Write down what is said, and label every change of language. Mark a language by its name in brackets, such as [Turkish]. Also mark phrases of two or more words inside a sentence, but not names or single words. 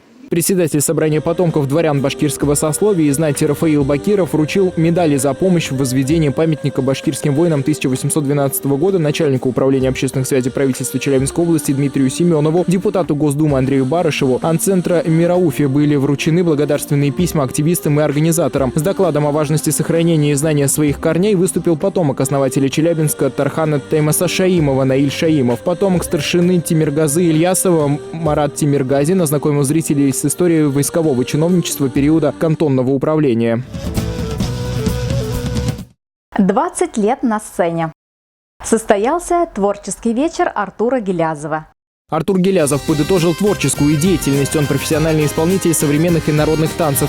[Russian] Председатель собрания потомков дворян башкирского сословия и знати Рафаил Бакиров вручил медали за помощь в возведении памятника башкирским воинам 1812 года начальнику управления общественных связей правительства Челябинской области Дмитрию Семенову, депутату Госдумы Андрею Барышеву. От центра Мирауфе были вручены благодарственные письма активистам и организаторам. С докладом о важности сохранения и знания своих корней выступил потомок основателя Челябинска Тархана Таймаса Шаимова Наиль Шаимов. Потомок старшины Тимиргазы Ильясова Марат Тимиргазин ознакомил зрителей с историей войскового чиновничества периода кантонного управления. 20 лет на сцене. Состоялся творческий вечер Артура Гилязова. Артур Гилязов подытожил творческую деятельность. Он профессиональный исполнитель современных и народных танцев.